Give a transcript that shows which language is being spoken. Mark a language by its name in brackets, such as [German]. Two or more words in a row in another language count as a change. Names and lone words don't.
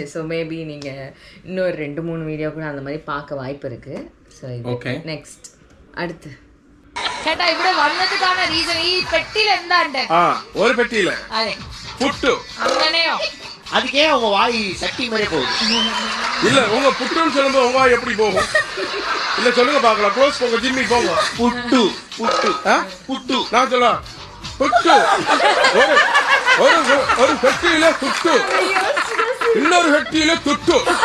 [English] so maybe [Tamil] நீங்கள் இன்னொரு 2-3 வீடியோ கூட அந்த மாதிரி பார்க்க வாய்ப்பு இருக்கு. ஸோ ஓகே, நெக்ஸ்ட் அடுத்து [Malayalam] ചേട്ടാ ഇവിടെ വന്നതിന്റെ റീസൺ ഈ പെട്ടിയിൽ എന്താണ്ട്? ഒരു പെട്ടിയില്ല പുട്ടു. അങ്ങനെയോ? [Tamil] அதுக்கே உங்க வாய் சட்டி மாதிரி போகுது. இல்ல உங்க புட்டுன்னு சொல்லும்போது உங்க வாய் எப்படி போகும்? இல்ல சொல்லுங்க பாக்கலாம். க்ளோஸ் போங்க, ஜிம்மி போங்க. புட்டு புட்டு புட்டு நான் சொல்ல புட்டு. ஒரு பெட்டியில புட்டு, இன்னொரு பெட்டியில துட்டு.